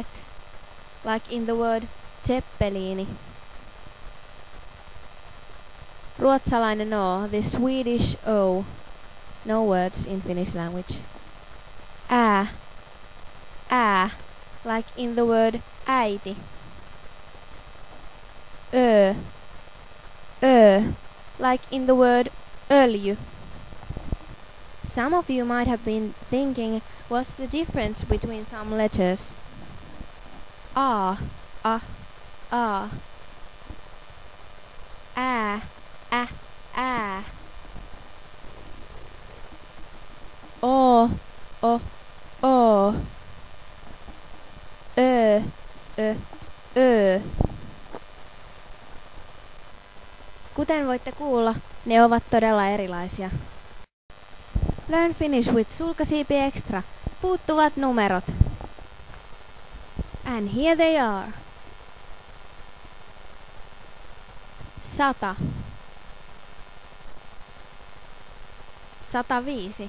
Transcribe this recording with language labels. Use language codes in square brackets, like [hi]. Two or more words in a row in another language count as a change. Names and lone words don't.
[en] Like in the word zeppeliini. [fi] Ruotsalainen O, [en] the Swedish O. No words in Finnish language. [fi] Ä. Ä. [en] Like in the word äiti. Ö. [fi] Ö. [en] Like in the word öljy. Some of you might have been thinking, what's the difference between some letters? [fi] A. A. A. Ä. Ä. Ää. O. O. O. Ö. Ö. Ö. Kuten voitte kuulla, ne ovat todella erilaisia. [en] Learn Finnish with Sulkasiipi Extra. [fi] Puuttuvat numerot. [en] And here they are. 100. 105.